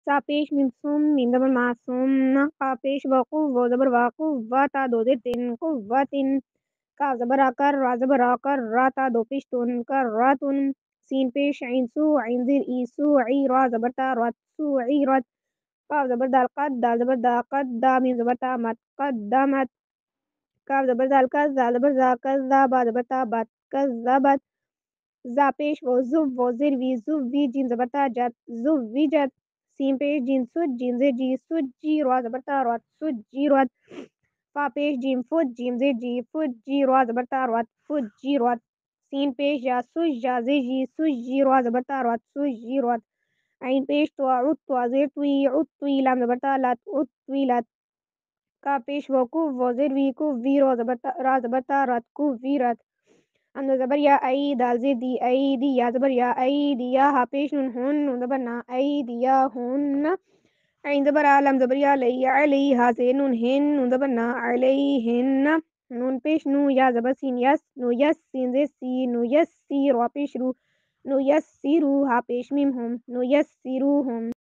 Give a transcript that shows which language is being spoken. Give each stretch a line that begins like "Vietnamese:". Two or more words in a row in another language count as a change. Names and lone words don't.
Urdu: سا پیش میم سوم میم زبر معصوم قا پیش وقوف و زبر واقوف و تا دو زیر تین قوتن کا زبر آکر را زبر آکر را تا دو پیش تن کر راتن سین پیش عین سو عین زیر ای سو عی را زبر تا رات سو عی رات قاف زبر دال قد دال زبر دا قد دا میم زبر تا مت قد دامت کاف زبر دال کز دال زبر دا کز دا با زبر تا بات کز دا بات زا پیش و زو و زیر وی زو وی جیم زبر تا جت زو وی جت سین پیش جیم سوج جیم زیر جی سوج جی را زبر تا رات سوج جی رات فا پیش جیم فوج جیم زیر جی فوج جی را زبر تا رات فوج جی رات سین پیش یا سوج یا زیر جی سوج جی را زبر تا رات سوج جی رات عین پیش تو عود تو زیر توی عود توی لام زبر تا لات عود توی لات کا پیش وقوف و زیر وی کو وی را زبر تا رات کو وی رات حمزہ زبر یا ای دال زیر دی ای دی یا زبر یا ای دی یا ہا پیش نون ہن نون زبر نا ای دی یا ہن عین زبر لام زبر یا علی علی ہا سے نون ہن نون زبر نا علی ہن نون پیش نو یا زبر سین یس نو یس سین زیر سی نو یس سی را پیش رو نو یس سی رو ہا پیش میم ہم نو یس سی رو ہم